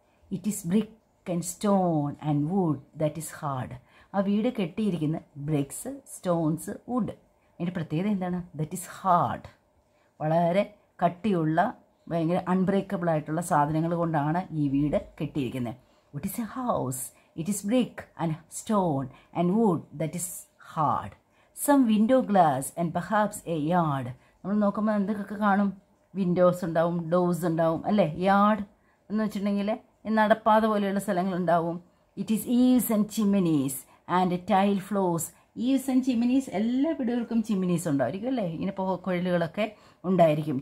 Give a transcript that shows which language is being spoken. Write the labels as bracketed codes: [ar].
[en] It is brick and stone and wood that is hard. [ml] ആ വീട് കെട്ടിയിരിക്കുന്ന BRICS, stones, would. അതിൻ്റെ പ്രത്യേകത എന്താണ്? [en] That is hard. [ml] വളരെ കട്ടിയുള്ള ഭയങ്കര അൺബ്രേക്കബിൾ ആയിട്ടുള്ള സാധനങ്ങൾ കൊണ്ടാണ് ഈ വീട് കെട്ടിയിരിക്കുന്നത്. [en] What is a house? It is brick and stone and wood that is hard. Some window glass and perhaps a yard. [ml] നമ്മൾ നോക്കുമ്പോൾ എന്തൊക്കെ കാണും? വിൻഡോസ് ഉണ്ടാവും, ഡോർസ് ഉണ്ടാവും അല്ലേ. യാർഡ് എന്ന് വെച്ചിട്ടുണ്ടെങ്കിൽ നടപ്പാത പോലെയുള്ള സ്ഥലങ്ങളുണ്ടാവും. [en] It is eaves and chimneys and tile floors. Eaves and chimneys, [ml] എല്ലാ വീടുകൾക്കും ചിമ്നീസ് ഉണ്ടായിരിക്കും അല്ലേ. ഇങ്ങനെ കുഴലുകളൊക്കെ ഉണ്ടായിരിക്കും.